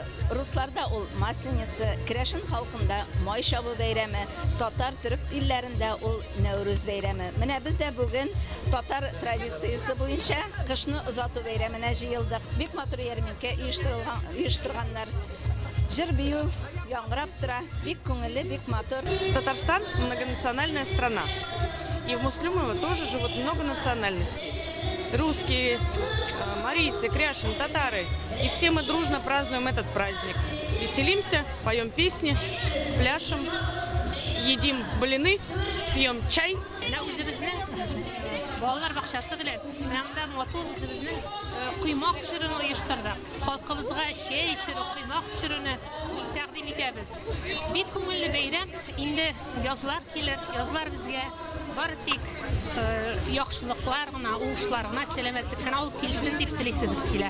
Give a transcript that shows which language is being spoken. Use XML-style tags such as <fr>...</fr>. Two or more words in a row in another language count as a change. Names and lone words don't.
<tt>Русларда ул Масленица, Керәшен халкында май чабу бәйрәме, татар төрек илләрендә ул Нәүрүз бәйрәме. Менә без дә бүген татар традициясе буенча кышны озату бәйрәменә җыелдык. Бик матур ярминкә оештырганнар. Җыр бию яңгырап тора, бик күңелле, бик матур.</tt> <ru>Татарстан – многонациональная страна. И в Муслюмово тоже живут много национальностей. Русские, марийцы, кряшин, татары. И все мы дружно празднуем этот праздник. Веселимся, поем песни, пляшем, едим блины, пьем чай.</ru> <tt>Балалар бакчасы белән менә матур үзебезнең куймак пешерүне оештырдык. Халкыбызга чәй эчерү, куймак пешерүне тәкъдим итәбез. Бик күңелле бәйрәм. Инде язлар килер, язлар безгә бары тик яхшылыклар гына, уңышлар гына, сәламәтлек кенә алып килсен дип телисебез килә.</tt>